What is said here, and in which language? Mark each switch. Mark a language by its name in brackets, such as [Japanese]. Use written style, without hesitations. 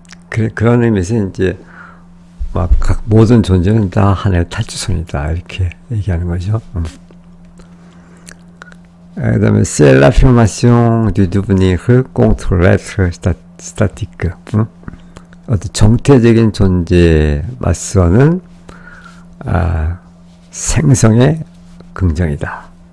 [Korean] 그런 의미에서 이제 막 각 모든 존재는 다 하나의 탈주선이다, 이렇게 얘기하는 거죠. [French] 그다음에 c'est l'affirmation du devenir contre l'être statique. [Korean] 어떤 정태적인 존재에 맞서는 생성의 긍정이다.